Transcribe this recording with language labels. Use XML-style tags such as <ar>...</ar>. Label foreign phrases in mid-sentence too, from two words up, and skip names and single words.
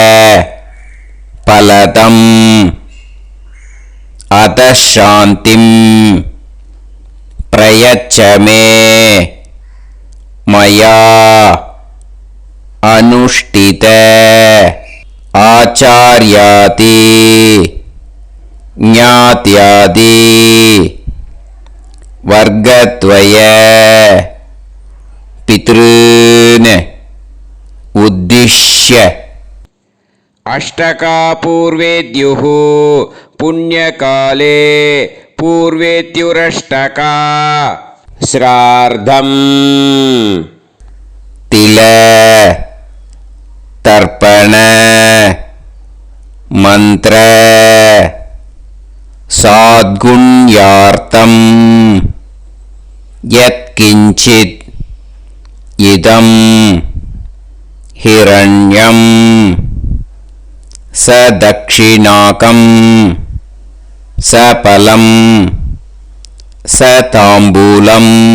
<sa>फलदम् अतशान्तिम् प्रयच्छमे मया अनुष्ठित आचार्यादि ज्ञात्यादि वर्गद्वय पितॄन् उद्दिश्य. अष्टका पूर्वेद्युः पुण्यकाले पूर्वेत्युरष्टका श्रार्धं तिल तर्पण मन्त्र साद्गुण्यार्थं यत्किञ्चित् इदम् हिरण्यं सदक्षिणाकं सफलं सताम्बूलम्</sa>